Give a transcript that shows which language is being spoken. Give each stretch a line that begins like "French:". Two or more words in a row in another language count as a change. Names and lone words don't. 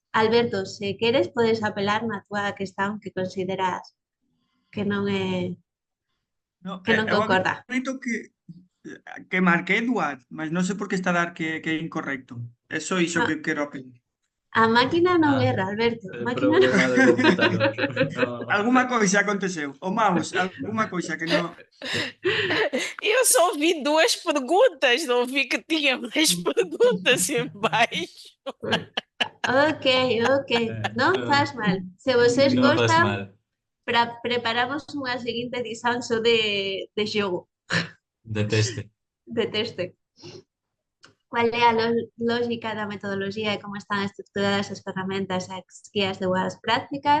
Galician: Alberto, se queres, podes apelar na túa questão que consideras que non é No, que non eu
Portuguese: concorda.
Galician: acredito que marquei Eduard, mas non sei por que está a dar que é incorrecto. É só iso No, que quero apelar. a máquina non Ah, erra, Alberto. A el máquina non... problema do computador. No.
Portuguese: Alguma coisa aconteceu. O mouse, alguma coisa que não. Eu só vi duas perguntas, não vi que tinha mais perguntas embaixo. Ok,
Galician: ok. Non faz mal. Se vocês Non faz gostan, mal. preparamos unha seguinte edición só de xogo, De teste. de teste. Cual é a lógica da metodoloxía e como están estructuradas as ferramentas e as guías de boas prácticas?